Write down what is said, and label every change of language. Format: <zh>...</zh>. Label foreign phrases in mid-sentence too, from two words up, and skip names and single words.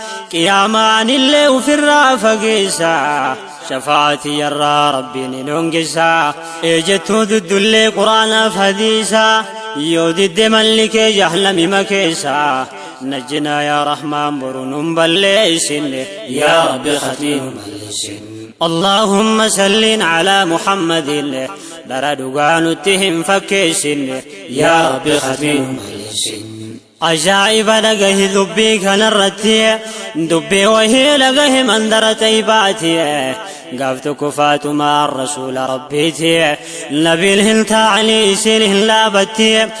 <om>Qiyaamaan illee ufirraa fageessa. Shafaatii yarraa Rabbiin hin hongessa. Eejettuu duddullee Qur'aanaaf hadiisa. Yoo didde malli kee jahannami makeessa. Najjinaa yaa Rahmaan boru nun balleessinne. Yaa Rabbi, khatmii nu balleessin.</om> <ar>اللهم صل على محمد.</ar> <om>Dara dhugaa nutti hin fakkeessinne. Yaa Rabbi, khatmii nu balleessin. Ajaa'iba dhagahi dubbii kanarratti. Dubbii wahii dhagahi mandara Tayyibaati. Gaaf tokko Faatumaa Rasuula Rabbiiti. Nabiin hin taa'anii isin hin laabatti.</om>